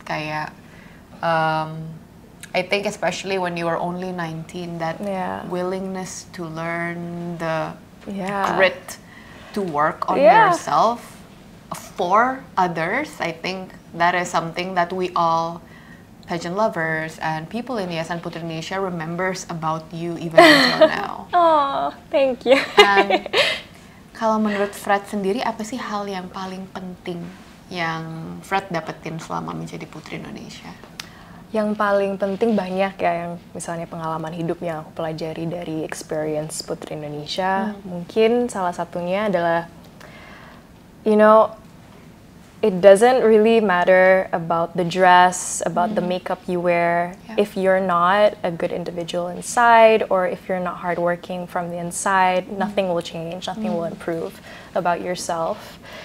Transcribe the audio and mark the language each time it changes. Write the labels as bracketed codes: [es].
[en] Kaya, I think especially when you are only 19, that willingness to learn, the grit to work on yourself for others, I think that is something that we all, pageant lovers and people in Yayasan Putri Indonesia, remembers about you even until now. Oh, thank you. [id] And kalau menurut Fred sendiri, apa sih hal yang paling penting yang Fred dapetin selama menjadi Putri Indonesia? Yang paling penting banyak ya, yang misalnya pengalaman hidup yang aku pelajari dari experience Putri Indonesia. Mungkin salah satunya adalah, [en] you know, it doesn't really matter about the dress, about the makeup you wear, if you're not a good individual inside, or if you're not hardworking from the inside, nothing will change, nothing will improve about yourself.